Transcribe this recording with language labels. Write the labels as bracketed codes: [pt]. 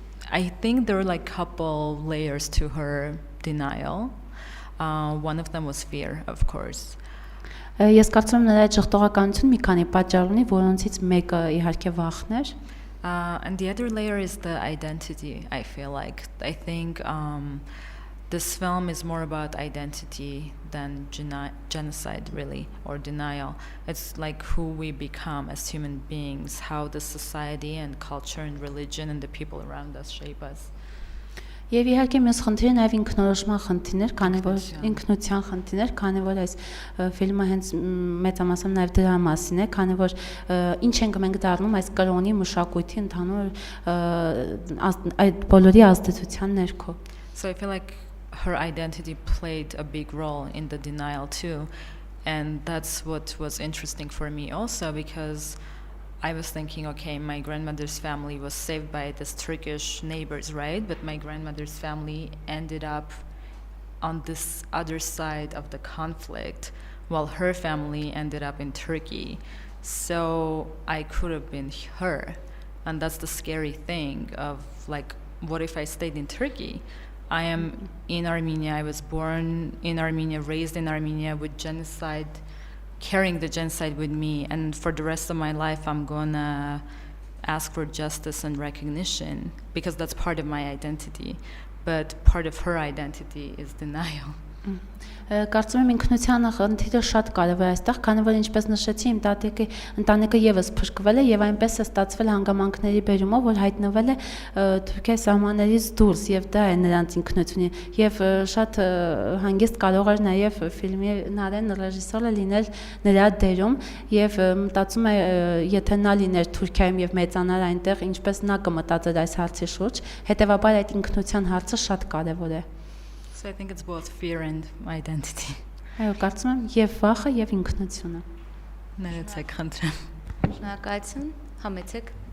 [en] I think there were like couple layers to her denial. One of them was fear, of course. [hy] Ես կարծում եմ նրա ճղտողականություն մի քանի պատճառ ունի, որոնցից մեկը իհարկե վախն էր։ [en] And the other layer is the identity, I feel like. I think this film is more about identity than genocide, really, or denial. It's like who we become as human beings, how the society and culture and religion and the people around us shape us. [hy] Եվ իհարկե մյուս խնդիրը նաև ինքնորոշման խնդիրներ, քանի որ ինքնության խնդիրներ, քանի որ այս ֆիլմը հենց մեծամասամբ նաև դրա մասին է, քանի որ ինչ ենք մենք դառնում այս կրոնի մշակույթի ընդհանուր այդ բոլորի ազդեցության ներքո։ [en] So I feel like her identity played a big role in the denial too, and that's what was interesting for me also because I was thinking, okay, my grandmother's family was saved by this Turkish neighbors, right? But my grandmother's family ended up on this other side of the conflict, while her family ended up in Turkey. So I could have been her, and that's the scary thing of like, what if I stayed in Turkey? I am in Armenia, I was born in Armenia, raised in Armenia with genocide, carrying the genocide with me, and for the rest of my life I'm gonna ask for justice and recognition because that's part of my identity, but part of her identity is denial. [hy] Կարծում եմ ինքնության խնդիրը շատ կարևոր է այստեղ, քանի որ ինչպես նշեցի, իմ տատիկի ընտանիքը եւս փրկվել է եւ այնպես է ստացվել հանգամանքների բերումով, որ հայտնվել է Թուրքիայի սահմաններից դուրս եւ դա է նրանց ինքնությունը եւ շատ հանգիստ կարող էր նաեւ ֆիլմի Նարեն ռեժիսորը լինել նրա դերում եւ մտածում է եթե նա լիներ Թուրքիայում եւ մեծանար այնտեղ, ինչպես նա կմտածեր այս հարցի շուրջ, հետեւաբար այդ ինքնության հարցը շատ կարևոր է։ [en] So I think it's both fear and identity. [hy] Այո, կարծում եմ եւ վախը եւ ինքնությունը։ Ներեցեք, խնդրեմ։ Շնորհակալություն, համեցեք։